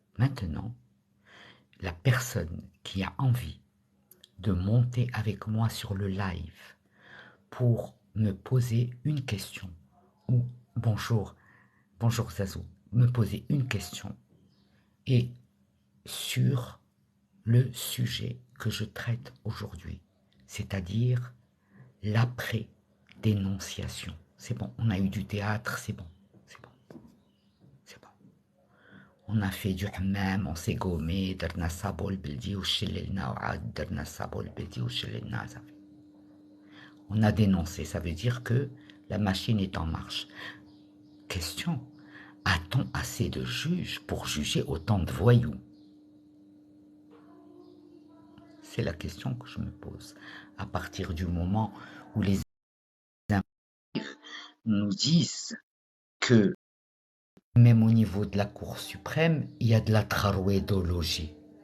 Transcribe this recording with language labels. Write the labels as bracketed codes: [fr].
[fr] Maintenant, la personne qui a envie de monter avec moi sur le live pour me poser une question ou bonjour Zazou, me poser une question et sur le sujet que je traite aujourd'hui, c'est-à-dire l'après-dénonciation. C'est bon, on a eu du théâtre, c'est bon, c'est bon, c'est bon. On a fait du hammam, on s'est gommé, [ar] درنا الصابون البلدي وشللنا وعاد درنا الصابون البلدي وشللنا. [fr] On a dénoncé, ça veut dire que la machine est en marche. Question, a-t-on assez de juges pour juger autant de voyous? C'est la question que je me pose. À partir du moment où les nous disent que même au niveau de la Cour suprême, il y a de la trarouédologie.